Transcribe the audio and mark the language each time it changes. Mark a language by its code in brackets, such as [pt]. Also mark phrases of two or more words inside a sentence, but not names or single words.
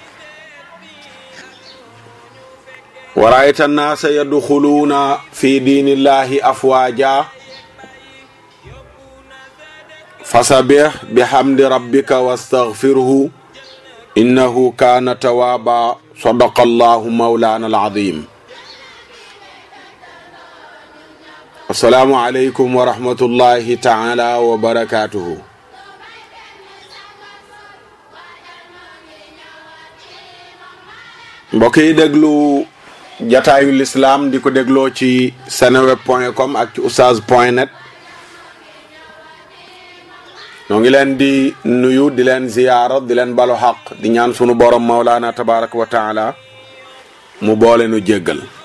[ar] ورأيت الناس يدخلون في دين الله أفواجا فسبح بحمد ربك واستغفره إنه كان توابا صدق الله مولانا العظيم السلام عليكم ورحمة الله تعالى وبركاته [wo] mbokk yi déglu jataayu l'islam di ko dégloo ci seneweb.com ak ci oustaz.net ñoo ngi leen di nuyu di leen ziyaara di leen balu xaq di ñaan sunu borom [ar] مولانا تبارك وتعالى [wo] mu boole nu jéggal